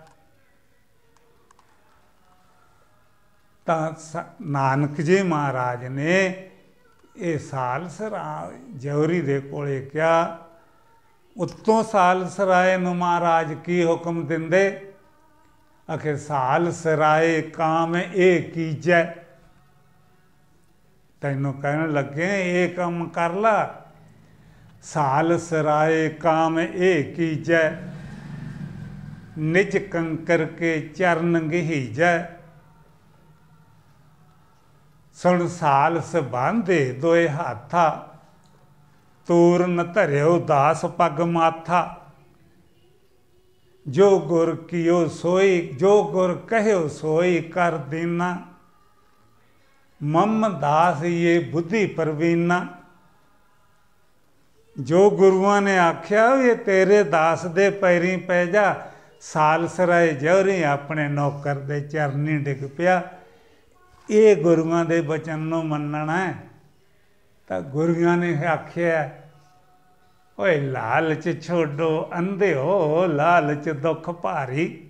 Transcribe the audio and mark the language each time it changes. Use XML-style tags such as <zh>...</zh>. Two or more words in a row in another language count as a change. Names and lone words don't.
<pa>ਨਾਨਕ ਜੀ ਮਹਾਰਾਜ ਨੇ ਯੇ ਸਾਲਸਰਾਏ ਜੌਹਰੀ ਦੇ ਕੋਲੇ ਕਿਆ, ਉੱਤੋਂ ਸਾਲਸਰਾਏ ਨੂੰ ਮਹਾਰਾਜ ਕੀ ਹੁਕਮ ਦਿੰਦੇ, ਆਖੇ ਸਾਲਸਰਾਏ</pa> <hi>काम ये कीजै।</hi> <pa>ਤੈਨੂੰ ਕਹਿਣ ਲੱਗੇ ਯੇ ਕੰਮ ਕਰ ਲਾ, ਸਾਲਸਰਾਏ</pa> <hi>काम ये कीजै, निज कंकर के चरण गहीजै। सुन सालस बांधे दोए हाथा, तूरन धरियो दास पग माथा। जो गुर कियो सोई, जो गुर कहो सोई कर दीना। मम दास ये बुद्धि प्रवीना।</hi> <pa>ਜੋ ਗੁਰੂਆਂ ਨੇ ਆਖਿਆ ਯੇ ਤੇਰੇ ਦਾਸ ਦੇ ਪੈਰੀਂ ਪੈ ਜਾ। ਸਾਲਸਰਾਏ ਜੌਹਰੀ ਆਪਣੇ ਨੌਕਰ ਦੇ ਚਰਨੀਂ ਡਿੱਗ ਪਿਆ। ਯੇ ਗੁਰੂਆਂ ਦੇ ਬਚਨ ਨੂੰ ਮੰਨਣਾ ਹੈ। ਤੋ ਗੁਰੂਆਂ ਨੇ ਆਖਿਆ, ਓਏ</pa> <hi>लालच छोड़ो अंधे हो, लालच दुख भारी।</hi>